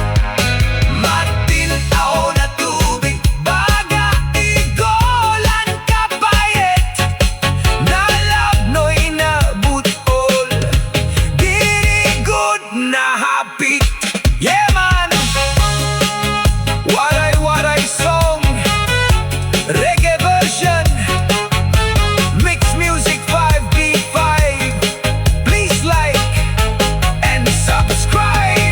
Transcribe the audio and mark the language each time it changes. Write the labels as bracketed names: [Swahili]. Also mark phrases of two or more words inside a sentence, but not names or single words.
[Waray] Matinaw na tubig baga igolan kapait. Nalapnoy na butol diri gud na hapit. [English] Yeah man! Waray waray song reggae version. Mix music 5B5. Please like and subscribe.